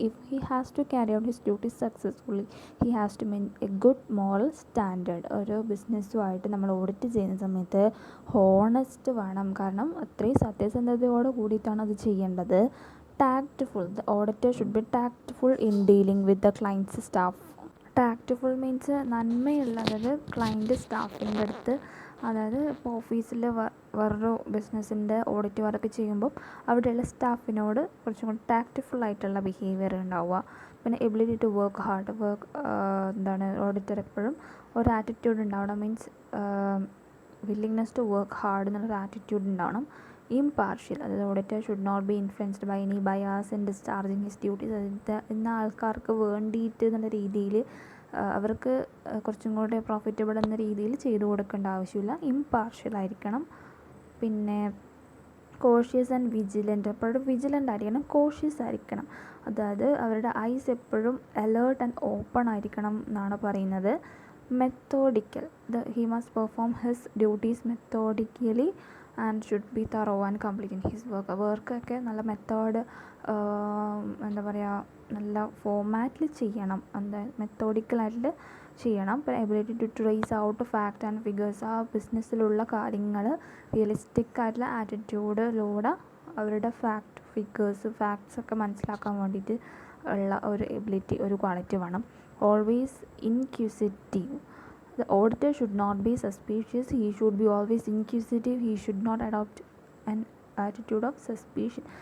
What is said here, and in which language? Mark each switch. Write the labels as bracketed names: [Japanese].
[English] If he has to carry out his duties successfully, he has to maintain a good moral standard. [Malayalam] ഒരു ബിസിനസ്സുമായിട്ട് നമ്മൾ audit ചെയ്യുന്ന സമയത്ത് honest വേണം. കാരണം അത്രയും സത്യസന്ധതയോട് കൂടിയിട്ടാണ് അത് ചെയ്യേണ്ടത്. [English] Tactful. The auditor should be tactful in dealing with the client's staff. [Malayalam] ടാക്റ്റ്ഫുൾ means നന്മയുള്ള, അതായത് ക്ലയൻറ്റ് സ്റ്റാഫിൻ്റെ അടുത്ത്, അതായത് ഇപ്പോൾ ഓഫീസിൽ വേറൊരു ബിസിനസ്സിൻ്റെ ഓഡിറ്റ് വർക്ക് ചെയ്യുമ്പോൾ അവിടെയുള്ള സ്റ്റാഫിനോട് കുറച്ചും കൂടി ടാക്റ്റ്ഫുൾ ആയിട്ടുള്ള ബിഹേവിയർ ഉണ്ടാവുക. പിന്നെ [English] Ability to work hard. [Malayalam] Auditor എപ്പോഴും ഒരു ആറ്റിറ്റ്യൂഡ് ഉണ്ടാവണം. [English] means willingness to work hard [Malayalam] എന്നുള്ളൊരു ആറ്റിറ്റ്യൂഡ് ഉണ്ടാവണം. [English] Impartial, അതായത് auditor should not be influenced by any bias in discharging his duties. [Malayalam] അതായത് ഇന്ന ആൾക്കാർക്ക് വേണ്ടിയിട്ട് എന്നുള്ള രീതിയിൽ അവർക്ക് കുറച്ചും കൂടെ പ്രോഫിറ്റബിൾ എന്ന രീതിയിൽ ചെയ്തു കൊടുക്കേണ്ട ആവശ്യമില്ല. ഇംപാർഷ്യൽ ആയിരിക്കണം. പിന്നെ [English] Cautious and vigilant. [Malayalam] എപ്പോഴും വിജിലൻ്റ് ആയിരിക്കണം, കോഷ്യസ് ആയിരിക്കണം. അതായത് അവരുടെ ഐസ് എപ്പോഴും [English] alert and open [Malayalam] ആയിരിക്കണം എന്നാണ് പറയുന്നത്. [English] Methodical, he must perform his duties methodically and should be thorough and complete in his work. [Malayalam] വർക്കൊക്കെ നല്ല മെത്തേഡ്, എന്താ പറയുക, നല്ല ഫോമാറ്റിൽ ചെയ്യണം, എന്താ മെത്തോഡിക്കലായിട്ട് ചെയ്യണം. പിന്നെ [English] ability to trace out fact and figures, [Malayalam] ആ ബിസിനസ്സിലുള്ള കാര്യങ്ങൾ റിയലിസ്റ്റിക് ആയിട്ടുള്ള ആറ്റിറ്റ്യൂഡിലൂടെ അവരുടെ ഫാക്ട്സ് ഒക്കെ മനസ്സിലാക്കാൻ വേണ്ടിയിട്ട് ഉള്ള ഒരു എബിലിറ്റി, ഒരു ക്വാളിറ്റി വേണം. [English] Always inquisitive, the auditor should not be suspicious, he should be always inquisitive, he should not adopt an attitude of suspicion.